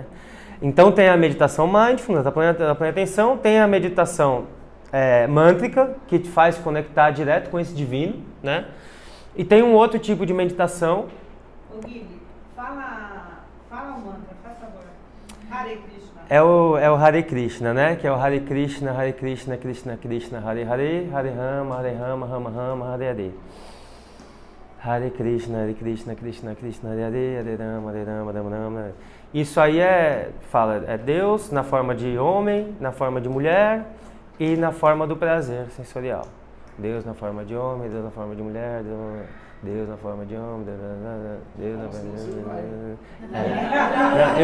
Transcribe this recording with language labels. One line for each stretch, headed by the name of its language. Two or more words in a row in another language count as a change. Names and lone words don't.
Portuguese: Então tem a meditação mindfulness, da plena atenção, tem a meditação mântrica, que te faz conectar direto com esse divino, né? E tem um outro tipo de meditação. Ô Guilherme, fala o mantra, faz favor. Hare Krishna. É o Hare Krishna, né? Que é o Hare Krishna, Krishna Krishna, Hare Hare, Hare Rama, Rama Rama, Hare Hare. Hare Krishna, Krishna Krishna, Hare Rama, Rama Rama. Isso aí é Deus na forma de homem, na forma de mulher e na forma do prazer sensorial. Deus na forma de homem, Deus na forma de mulher, Deus na forma de homem, Deus na forma de...